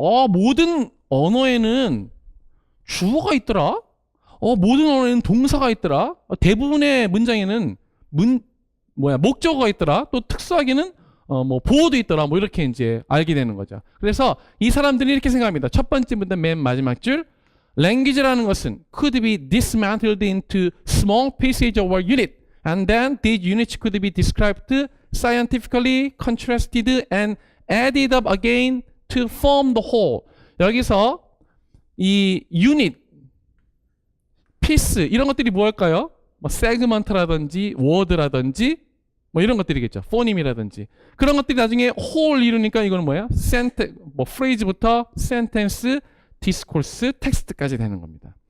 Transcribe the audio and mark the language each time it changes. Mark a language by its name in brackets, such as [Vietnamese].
[Korean] 모든 언어에는 주어가 있더라. 모든 언어에는 동사가 있더라. 대부분의 문장에는 목적어가 있더라. 또 특수하게는 뭐 보어도 있더라. 뭐 이렇게 이제 알게 되는 거죠. 그래서 이 사람들이 이렇게 생각합니다. 첫 번째 문단 맨 마지막 줄. language라는 것은 [English] could be dismantled into small pieces of a unit, and then these units could be described scientifically, contrasted, and added up again to form the whole. [Korean] 여기서 이 유닛, 피스 이런 것들이 뭐일까요? 뭐 세그먼트라든지 워드라든지 뭐 이런 것들이겠죠. 포님이라든지 그런 것들이 나중에 홀 이루니까 이거는 뭐야? 뭐 프레이즈부터 센텐스, 디스코스, 텍스트까지 되는 겁니다.